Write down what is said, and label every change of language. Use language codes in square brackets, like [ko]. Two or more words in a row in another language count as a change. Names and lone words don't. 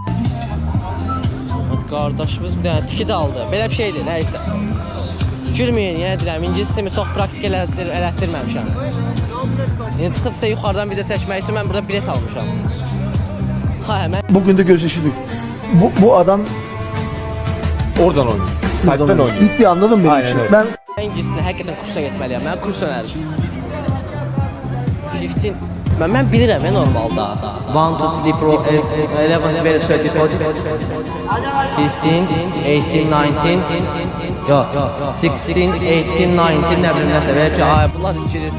[az] Qardaşımız bir dənə tikit aldı. Belə bir şeydir, nəysə. Gülməyin, yenə deyirəm, ingiliscə çox praktik elətdirməmişəm. Yəni çıxıb sizə yuxarıdan video çəkmək üçün mən burada bilet almışam. Mən [tr] Bugün de gözleşirdik. Bu adam oradan oynuyor. Kalpten oynuyor. Bitti, anladın mı? Aynen öyle. Ben [az] ingiliscə həqiqətən kursa getməliyəm. Mən kurs önərim. 15. Mən bilirəm normalda. 1 2 3 4 11 12 13 14 15 18 19 Yox, 16 18 19 nə bilim nəsə belə ki, bunlar girir.